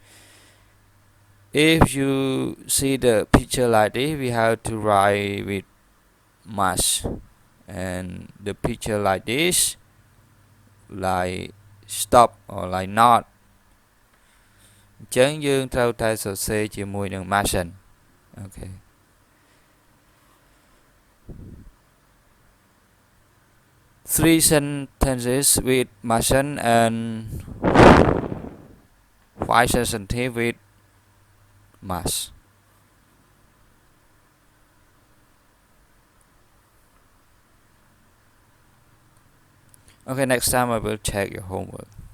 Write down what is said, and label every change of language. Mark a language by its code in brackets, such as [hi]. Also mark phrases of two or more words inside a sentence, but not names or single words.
[en] if you see the picture like this we have to write with must and the picture like this like stop or like not [km] អញ្ចឹងយើងត្រូវតែសរសេរជាមួយនឹង [en] mustn't Okay 3 sentences with mustn't and 5 sentences with must Okay next time I will check your homework